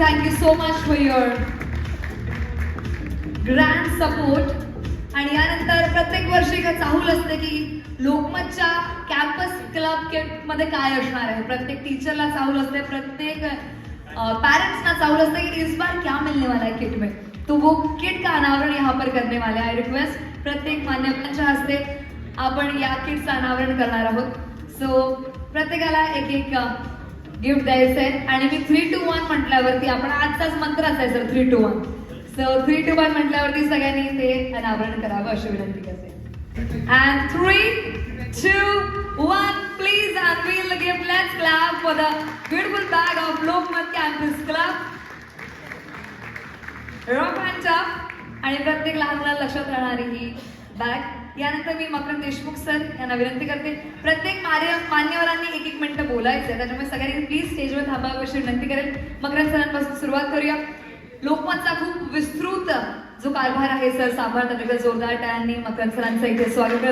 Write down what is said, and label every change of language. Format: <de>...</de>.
<en>Thank you so much for your grand support.</en> <mr>आणि यानंतर प्रत्येक वर्षी एक चाहूल असते की लोकमतच्या कॅम्पस क्लब किट मध्ये काय असणार आहे. प्रत्येक टीचरला चाहूल असते, प्रत्येक पेरेंट्सना चाहूल असते की</mr> <hi>इस बार क्या मिलने वाला है किट में. तो वो किट का अनावरण यहाँ पर करने वाले</hi> <mr>आई रिक्वेस्ट प्रत्येक मान्यवरांच्या हस्ते आपण या किटचं अनावरण करणार आहोत. सो प्रत्येकाला एक एक गिफ्ट द्यायचं आहे आणि मी 3, 2, 1 म्हटल्यावरती आपण आजचाच मंत्र असायचा 3, 2, 1. सो 3, 2, 1 म्हटल्यावरती सगळ्यांनी ते अनावरण करावं अशी विनंती करते.</mr> <en>And 3, 2, 1, please unveil the gift. Let's clap for the beautiful bag of Lokmat Campus Club.</en> <mr>Rock and Top आणि प्रत्येक लहान मुलाला लक्षात राहणारी ही बॅग. यानंतर मी मकरंद देशमुख सर यांना विनंती करते प्रत्येक मान्यवरांनी 1-1 मिनिटं बोलायचं, त्याच्यामुळे सगळ्यांनी प्लीज स्टेजवर थांबावं अशी विनंती करेल. मकरंद सरांपासून सुरुवात करूया. लोकमतचा खूप विस्तृत जो कारभार आहे सर सांभाळतात, एकदा जोरदार टाळ्यांनी मकरंद सरांचं इथे स्वागत करा.</mr>